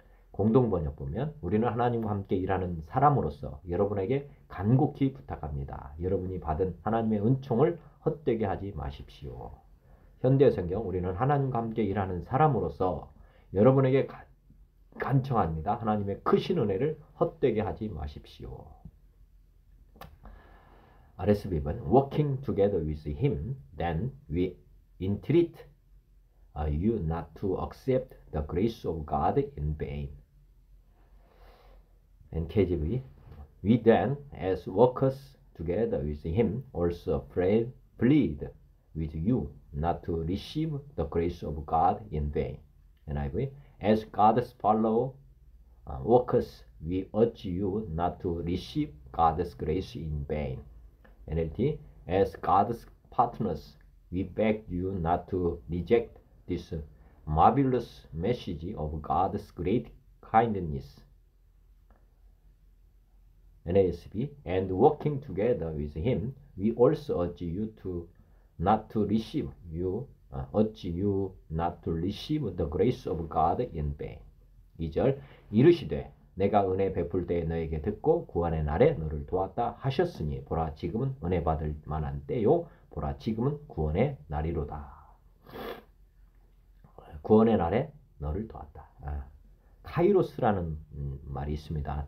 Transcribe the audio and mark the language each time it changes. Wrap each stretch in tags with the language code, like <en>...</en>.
<ko>공동번역 보면 우리는 하나님과 함께 일하는 사람으로서 여러분에게 간곡히 부탁합니다. 여러분이 받은 하나님의 은총을 헛되게 하지 마십시오. 현대성경 우리는 하나님과 함께 일하는 사람으로서 여러분에게 간청합니다. 하나님의 크신 은혜를 헛되게 하지 마십시오.</ko> <en>RSV는 working together with him, then we entreat you not to accept the grace of God in vain. NKJV, we then, as workers together with him, also plead with you not to receive the grace of God in vain. NIV, as God's fellow workers, we urge you not to receive God's grace in vain. NLT, as God's partners, we beg you not to reject this marvelous message of God's great kindness. NASB, and working together with him, we also urge you not to receive the grace of God in vain.</en> <ko>2절, 이르시되 내가 은혜 베풀 때에 너에게 듣고 구원의 날에 너를 도왔다 하셨으니 보라 지금은 은혜 받을 만한 때요 보라 지금은 구원의 날이로다. 구원의 날에 너를 도왔다. 카이로스라는 말이 있습니다.</ko>